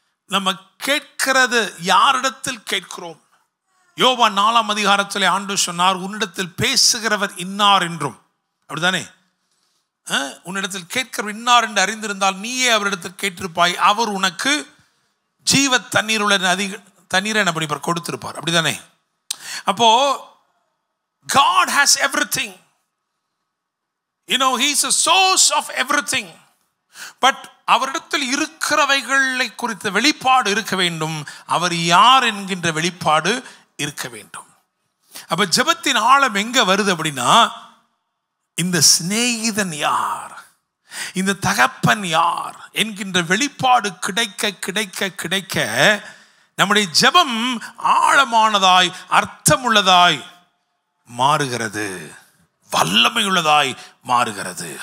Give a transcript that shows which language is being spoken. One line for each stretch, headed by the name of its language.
Tamil: நம்ம கேட்கிறது யாரிடத்தில் கேட்கிறோம்? யோவான் 4ஆம் அதிகாரத்திலே ஆண்டவர் சொன்னார், உன்னிடத்தில் பேசுகிறவர் இன்னார் என்றும். அப்படிதானே? உன்னிடத்தில் கேட்கிறவர் இன்னார் என்று அறிந்திருந்தால் நீயே அவரிடத்தில் கேட்டிருப்பாய், அவர் உனக்கு ஜீவ தண்ணீர் உள்ள தண்ணீரை என்ன பண்ணிப்பார்? கொடுத்திருப்பார். அப்படிதானே? அப்போ
English: God has everything. You know, he is a source of everything. But
Tamil: அவரிடத்தில் இருக்கிறவைகளை குறித்த வெளிப்பாடு இருக்க வேண்டும். அவர் யார் என்கின்ற வெளிப்பாடு இருக்க வேண்டும். அப்ப ஜெபத்தின் ஆழம் எங்க வருது அப்படின்னா, இந்த சிநேகிதன் யார், இந்த தகப்பன் யார் என்கின்ற வெளிப்பாடு கிடைக்க கிடைக்க கிடைக்க நம்முடைய ஜெபம் ஆழமானதாய் அர்த்தமுள்ளதாய் மாறுகிறது, வல்லமை உள்ளதாய் மாறுகிறது.